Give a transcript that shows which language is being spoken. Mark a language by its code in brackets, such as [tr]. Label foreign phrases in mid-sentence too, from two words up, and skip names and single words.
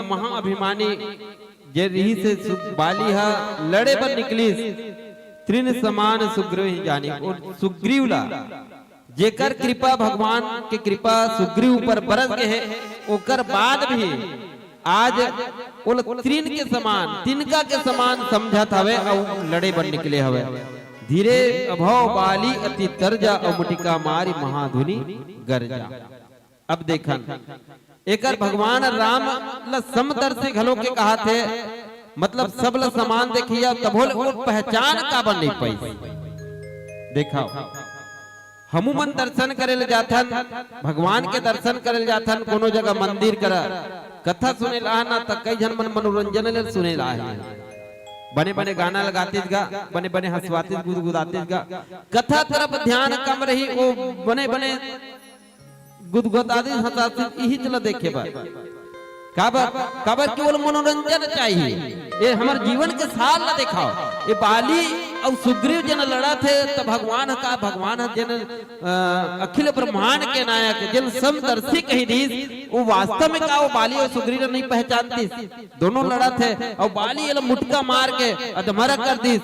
[hne] महाअभिमानी जे रही से बाली हा लड़े पर निकली त्रिन समान सुग्रीव ही जानी और सुग्रीव ला जेकर कृपा भगवान के कृपा सुग्रीव पर बरस के है ओकर बाद भी आज उन त्रिन के समान तिनका के समान समझत हवे और लड़े बन निकले हवे धीरे अभव बाली अति तरजा और मुटिका मारी महाधुनी गरजा। अब देखन एकर भगवान राम ल समदर्शी घलो के कहा थे मतलब सब ल समान देखिया तभोल वो पहचान का बन नहीं पाई। देखाओ हमू मन दर्शन करे ले जाथन भगवान के दर्शन करे ले जाथन कोनो जगह मंदिर करा कथा सुने ला ना त कई जन मन मनोरंजन ले सुने ला है बने बने गाना लगाते गा बने बने हंसवाते गुदगुदाते गा कथा तरफ ध्यान कम रही वो बने बने गुदगुदाते हंसाते यही चला देखे बा काबर केवल मनोरंजन चाहिए ये हमारे जीवन के साल ना दिखाओ ये बाली और सुग्रीव जन लड़ा थे तो भगवान का भगवान जन अखिल ब्रह्मांड के नायक जन समदर्शी कही दी वो वास्तव में का वो बाली और सुग्रीव नहीं पहचानती दोनों लड़ा थे और बाली ये मुटका मार के अधमरा कर दी